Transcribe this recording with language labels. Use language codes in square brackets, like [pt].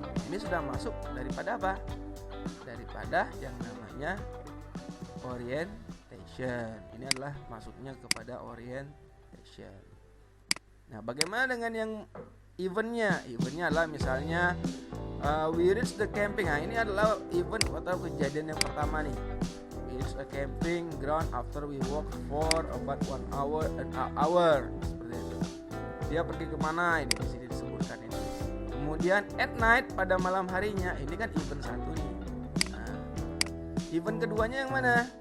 [id] Ini sudah masuk daripada apa? Daripada yang namanya orientation. Ini adalah masuknya kepada orientation. Nah, bagaimana dengan yang eventnya? Eventnya adalah misalnya [en] we reach the camping. [id] Nah, ini adalah event atau kejadian yang pertama nih. [en] We reach a camping ground after we walk for about 1 hour. [id] Seperti itu. Dia pergi kemana? Ini di sini disebutkan ini. Kemudian at night, pada malam harinya, ini kan event satu nih. Nah, event keduanya yang mana?